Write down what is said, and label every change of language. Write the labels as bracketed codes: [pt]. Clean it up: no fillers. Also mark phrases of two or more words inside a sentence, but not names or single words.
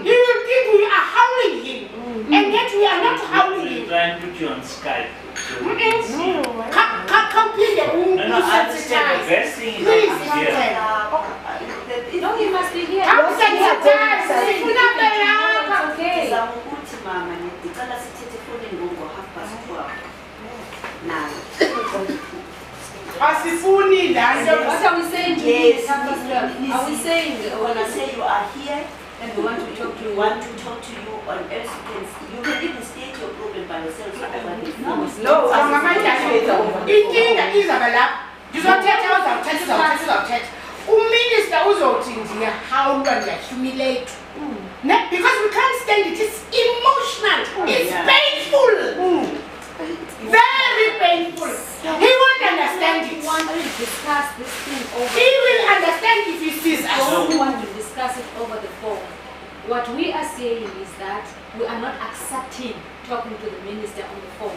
[en] he will think we are howling him. And yet we are not howling We'll him. try and put you on Skype. So we can see you. Come please, No, I understand. The best thing is Please, that come here. No, he must be here. Come sensitize. It's okay. [xh] Zamukuthi mama ndicela sithethe efonini ngo-12:30 now. Asifuni lando. [en] What are we saying to Yes, you? Are we saying when I say you are here and we want to talk to we you? want to talk to you on else you can even state your problem by yourself over the phone. No, [zu] Inkinga izaba lapha. Ngizothetha uzawuthetha. Uminister uzothi ngiyahawulwa ngiyahumiliate. [en] Because we can't stand it. It's emotional. It's painful. Very painful. He won't understand it. We want to discuss this thing over. He will understand if he sees We us. don't want to discuss it over the phone. What we are saying is that we are not accepting talking to the minister on the phone.